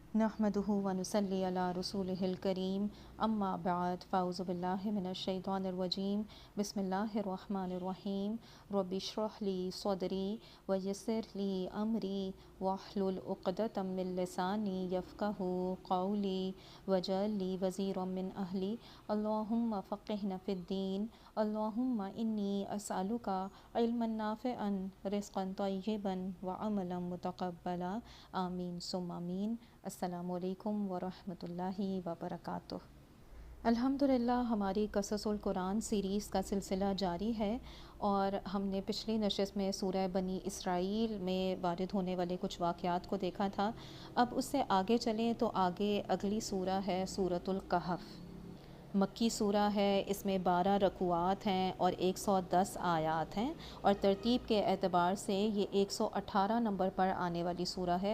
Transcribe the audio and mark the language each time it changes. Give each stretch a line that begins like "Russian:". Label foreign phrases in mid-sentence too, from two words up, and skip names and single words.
Arabic: نحمده ونصلي على رسوله الكريم أما بعد فأعوذ بالله من الشيطان الرجيم بسم الله الرحمن الرحيم رب اشرح لي صدري ويسر لي أمري واحلل عقدة من لساني يفقهوا قولي واجعل لي وزيرا من أهلي اللهم فقهنا في الدين اللهم إني أسألك علما نافعا رزقا طيبا وعملا متقبلا آمين ثم آمين. السلام عليكم ورحمة الله وبركاته.
Urdu: الحمد للہ ہماری قصص القرآن سیریز کا سلسلہ جاری ہے اور ہم نے پچھلی نشست میں سورہ بنی اسرائیل میں وارد ہونے والے کچھ واقعات کو دیکھا تھا. اب اس سے آگے چلیں تو آگے اگلی سورہ ہے سورۃ الکہف. مکی سورہ ہے، اس میں 12 رکوعات ہیں اور 110 آیات ہیں اور ترتیب کے اعتبار سے یہ 118 نمبر پر آنے والی سورہ ہے.